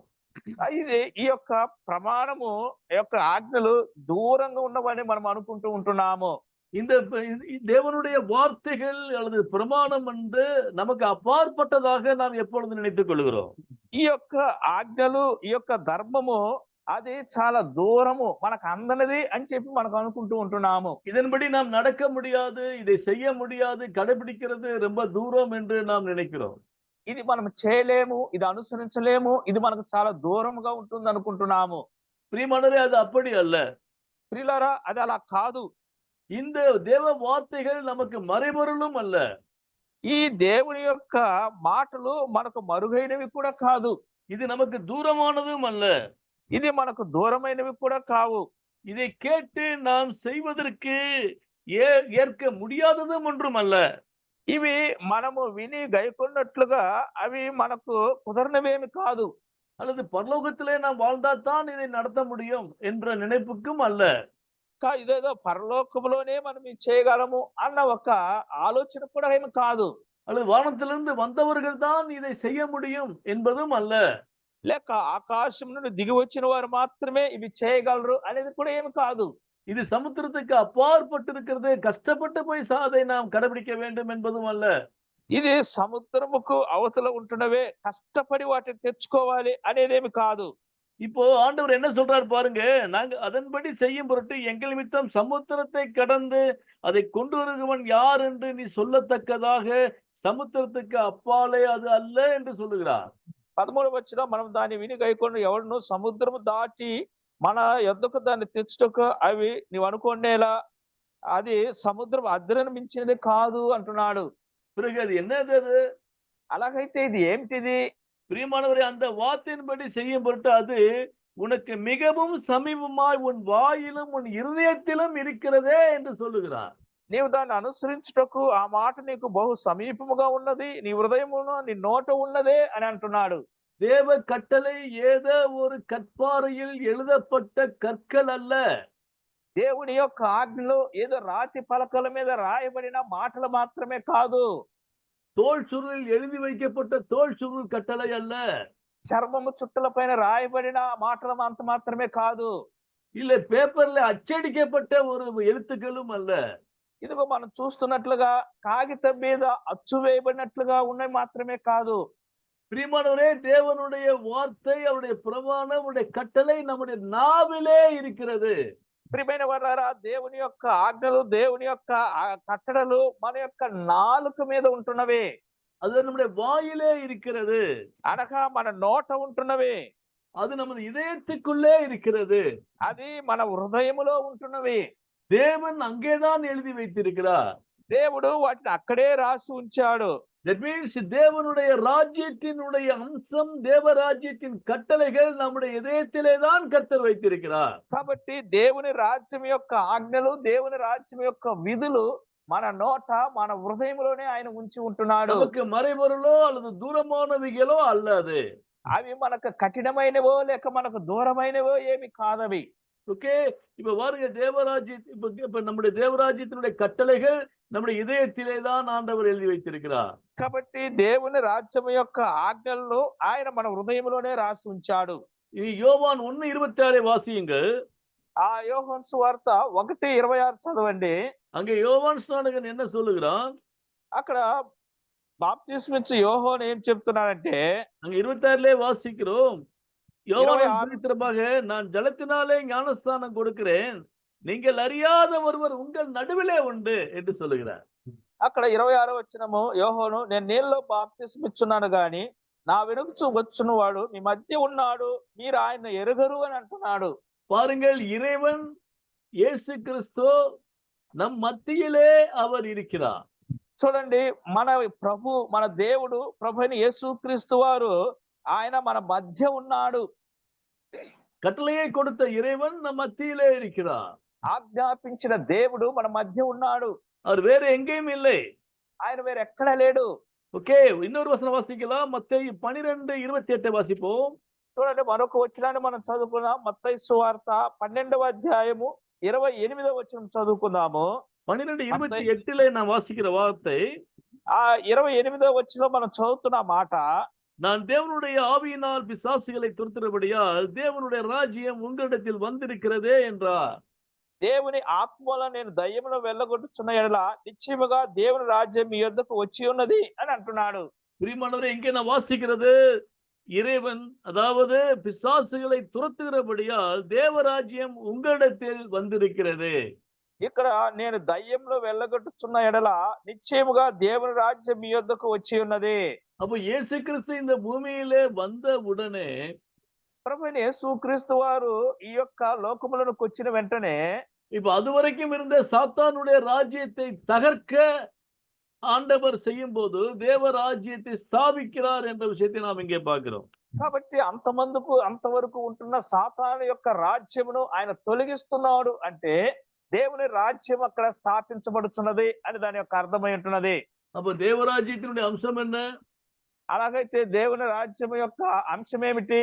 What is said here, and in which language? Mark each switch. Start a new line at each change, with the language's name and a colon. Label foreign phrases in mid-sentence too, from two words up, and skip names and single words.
Telugu: ఇది ఈ యొక్క ప్రమాణము ఈ యొక్క ఆజ్ఞలు దూరంగా ఉన్నవని మనం అనుకుంటూ ఉంటున్నాము.
Tamil: இந்த தேவனுடைய வார்த்தைகள் அல்லது பிரமாணம் நமக்கு அப்பாற்பட்டதாக நாம் எப்பொழுது நினைத்துக் கொள்கிறோம்.
Telugu: ఈ యొక్క ఆజ్ఞలు ఈ యొక్క ధర్మము అది చాలా దూరము మనకు అందనిది అని చెప్పి మనకు అనుకుంటూ ఉంటున్నాము.
Tamil: இதன்படி நாம் நடக்க முடியாது, இதை செய்ய முடியாது, கடைபிடிக்கிறது ரொம்ப தூரம் என்று நாம் நினைக்கிறோம்.
Telugu: ఇది మనం చేయలేము, ఇది అనుసరించలేము, ఇది మనకు చాలా దూరంగా ఉంటుంది అనుకుంటున్నాము.
Tamil: பிரியமானவரே, அது அப்படி அல்ல.
Telugu: ప్రియులారా, అది అలా కాదు.
Tamil: இந்த தேவ வார்த்தைகள் நமக்கு மறைபொருளும் அல்ல.
Telugu: ఈ దేవుని యొక్క మాటలు మనకు మరుగైనవి కూడా కాదు.
Tamil: இது நமக்கு தூரமானதும் அல்ல.
Telugu: ఇది మనకు దూరమైనవి కూడా కావు.
Tamil: இதை கேட்டு நாம் செய்வதற்கு ஏற்க முடியாததும் ஒன்றும் அல்ல.
Telugu: ఇవి మనము విని గైకొన్నట్లుగా అవి మనకు కుదరనవేమి కాదు.
Tamil: அல்லது பரலோகத்திலே நாம் வாழ்ந்தால்தான் இதை நடத்த முடியும் என்ற நினைப்புக்கும் அல்ல.
Telugu: ఇదేదో పరలోకములోనే మనం ఇది చేయగలము అన్న ఒక ఆలోచన కూడా ఏమి కాదు.
Tamil: அல்லது வானத்திலிருந்து வந்தவர்கள் தான் இதை செய்ய முடியும் என்பதும் அல்ல.
Telugu: లేక ఆకాశం నుండి దిగి వచ్చిన వారు మాత్రమే ఇవి చేయగలరు అనేది కూడా ఏమి కాదు.
Tamil: இது சமுத்திரத்துக்கு அப்பாற்பட்டிருக்கிறது, கஷ்டப்பட்டு போய் அதை நாம் கடைபிடிக்க வேண்டும் என்பதும் அல்ல.
Telugu: ఇది సముద్రముకు అవతల ఉంటున్నవే, కష్టపడి వాటిని తెచ్చుకోవాలి అనేదేమి కాదు.
Tamil: இப்போ ஆண்டவர் என்ன சொல்றாரு பாருங்க, நாங்க அதன்படி செய்யும் பொருட்டு எங்கள் நிமித்தம் சமுத்திரத்தை கடந்து அதை கொண்டு வருகிறவன் யார் என்று நீ சொல்லத்தக்கதாக சமுத்திரத்துக்கு அப்பாலே அது அல்ல என்று சொல்லுகிறார்.
Telugu: 13వ వచనం, మనం దాన్ని విని గైకొని ఎవడును సముద్రము దాటి మన యొద్దకు దాన్ని తెచ్చుటకు అవి నీవు అనుకునేలా అది సముద్రం అద్దరిని మించినది కాదు అంటున్నాడు.
Tamil: பிறகு அது என்னது? அது
Telugu: అలాగైతే ఇది ఏమిటిది?
Tamil: பிரியமானவரே, அந்த வார்த்தையின்படி செய்யும் பொருட்டு அது உனக்கு மிகவும் சமீபமாய் உன் வாயிலும் உன் இருதயத்திலும் இருக்கிறதே என்று சொல்லுகிறார்.
Telugu: నీవు దాన్ని అనుసరించుటకు ఆ మాట నీకు బహు సమీపముగా ఉన్నది, నీ హృదయమును నీ నోట ఉన్నదే అని అంటున్నాడు.
Tamil: தேவ கட்டளை ஏதோ ஒரு கற்பாறையில் எழுதப்பட்ட கற்கள் அல்ல.
Telugu: దేవుని యొక్క ఆజ్ఞలు ఏదో రాతి పలకల మీద రాయబడిన మాటలు మాత్రమే కాదు.
Tamil: தோல் சுருளில் எழுதி வைக்கப்பட்ட தோல் சுருள் கட்டளை அல்ல.
Telugu: చర్మము చుట్టల పైన రాయబడిన మాటలు అంత మాత్రమే కాదు.
Tamil: இல்ல பேப்பர்ல அச்சடிக்கப்பட்ட ஒரு எழுத்துக்களும் அல்ல.
Telugu: ఇదిగో మనం చూస్తున్నట్లుగా కాగితం మీద అచ్చు వేయబడినట్లుగా ఉన్నవి మాత్రమే కాదు.
Tamil: பிரியமானவரே, தேவனுடைய வார்த்தை, அவருடைய பிரமாணம், அவருடைய கட்டளை நம்முடைய நாவிலே இருக்கிறது.
Telugu: ప్రియమైన వారారా, దేవుని యొక్క ఆజ్ఞలు, దేవుని యొక్క కట్టడలు మన యొక్క నాలుక మీద ఉంటున్నవి.
Tamil: அது நம்முடைய வாயிலே இருக்கிறது.
Telugu: అనగా మన నోట ఉంటున్నవి.
Tamil: அது நமது இதயத்துக்குள்ளே இருக்கிறது.
Telugu: అది మన హృదయములో ఉంటున్నవి.
Tamil: தேவன் அங்கேதான் எழுதி வைத்திருக்கிறார்.
Telugu: దేవుడు వాటిని అక్కడే రాసి ఉంచాడు.
English: That means
Tamil: தேவனுடைய ராஜ்யத்தினுடைய அம்சம், தேவராஜ்யத்தின் கட்டளைகள் நம்முடைய இதயத்திலே தான் கர்த்தர் வைத்திருக்கிறார்.
Telugu: కాబట్టి దేవుని రాజ్యం యొక్క ఆజ్ఞలు, దేవుని రాజ్యం యొక్క విధులు మన నోట, మన హృదయంలోనే ఆయన ఉంచి ఉంటున్నాడు.
Tamil: நமக்கு மறைபொருளோ அல்லது தூரமானவைகளோ அல்ல அது.
Telugu: అవి మనకు కఠినమైనవో లేక మనకు దూరమైనవో ఏమి కాదవి.
Tamil: ஓகே, இப்ப பாருங்க, இப்ப நம்முடைய தேவராஜ்யத்தினுடைய கட்டளைகள் நம்முடைய இதயத்திலே தான் ஆண்டவர் எழுதி வைத்திருக்கிறார்.
Telugu: కాబట్టి దేవుని రాజ్యం యొక్క ఆజ్ఞలను ఆయన మన హృదయంలోనే రాసి ఉంచాడు.
Tamil: இது யோவான் 1:26 வாசியுங்க.
Telugu: ఆ యోహాను సువార్త 1:26 చదవండి.
Tamil: அங்க யோவான் ஸ்நானகன் என்ன சொல்லுகிறான்?
Telugu: అక్కడ బాప్తిస్మిచ్చు యోహాను ఏం చెప్తున్నాడంటే,
Tamil: அங்க 26 வாசிக்கிறோம். யோவான் 26 பவித்திரமாக, நான் ஜலத்தினாலே ஞானஸ்தானம் கொடுக்கிறேன், நீங்கள் அறியாத ஒருவர் உங்கள் நடுவிலே உண்டு என்று சொல்லுகிறார்.
Telugu: అక్కడ 26వ వచనము, యోహాను నేను నీళ్ళలో బాప్తిస్మిచ్చున్నాను గాని నా వెనుక వచ్చున్నవాడు మీ మధ్య ఉన్నాడు, మీరు ఆయన ఎరుగరు అని అంటున్నాడు.
Tamil: பாருங்கள், இறைவன் இயேசு கிறிஸ்து நம் மத்தியிலே அவர் இருக்கிறார்.
Telugu: చూడండి, మన ప్రభు, మన దేవుడు, ప్రభు అయిన యేసుక్రీస్తు వారు ఆయన మన మధ్య ఉన్నాడు.
Tamil: கட்டளையை கொடுத்த இறைவன் நம் மத்தியிலே இருக்கிறார்.
Telugu: ఆజ్ఞాపించిన దేవుడు మన మధ్య ఉన్నాడు.
Tamil: அவர் வேற எங்கேயும் இல்லை.
Telugu: ఆయన వేరే ఎక్కడ లేడు.
Tamil: ஓகே, இன்னொரு வசனம் வாசிக்கலாம். மத்தேயு 12:28 வாசிப்போம்.
Telugu: చూడండి, మరొక వచనాన్ని మనం చదువుకుందాం. మత్తయి సువార్త 12వ అధ్యాయము 28వ వచనం చదువుకుందాము.
Tamil: 12:28 நான் வாசிக்கிற வார்த்தை,
Telugu: ఆ 28వ వచనంలో మనం చదువుతున్న మాట,
Tamil: நான் தேவனுடைய ஆவியினால் பிசாசுகளை துரத்துகிறபடியால் தேவனுடைய ராஜ்யம் உங்களிடத்தில் வந்திருக்கிறதே என்றார்.
Telugu: దేవుని ఆత్మలో నేను దయ్యమును వెళ్ళగొట్టుచున్న ఎడల నిశ్చయముగా దేవుని రాజ్యం మీ యొద్దకు వచ్చి ఉన్నది అని అంటున్నాడు.
Tamil: பிரியமானவரே, இங்கே நான் வாசிக்கிறது இறைவன், அதாவது பிசாசுகளை துரத்துகிறபடியால் தேவராஜ்யம் உங்களிடத்தில் வந்திருக்கிறது.
Telugu: ఇక్కడ నేను దయ్యంలో వెళ్ళగొట్టుచున్న ఎడల నిశ్చయముగా దేవుని రాజ్యం మీ యొద్దకు వచ్చి ఉన్నది.
Tamil: அப்ப இயேசு கிறிஸ்து இந்த பூமியிலே வந்த உடனே
Telugu: ప్రభువైన యేసుక్రీస్తు వారు ఈ యొక్క లోకములకు వచ్చిన వెంటనే
Tamil: இப்ப அதுவரைக்கும் இருந்த சாத்தானுடைய ராஜ்யத்தை தகர்க்க ஆண்டவர் செய்யும் போது தேவராஜ்யத்தை ஸ்தாபிக்கிறார் என்ற விஷயத்தை நாம் இங்கே பார்க்கிறோம்.
Telugu: కాబట్టి అంతవరకు ఉంటున్న సాతాను యొక్క రాజ్యమును ఆయన తొలగిస్తున్నాడు అంటే దేవుని రాజ్యం అక్కడ స్థాపించబడుతున్నది అని దాని యొక్క అర్థమై ఉంటున్నది.
Tamil: அப்ப தேவராஜ்யத்தினுடைய அம்சம் என்ன?
Telugu: అలాగైతే దేవుని రాజ్యం యొక్క అంశం ఏమిటి?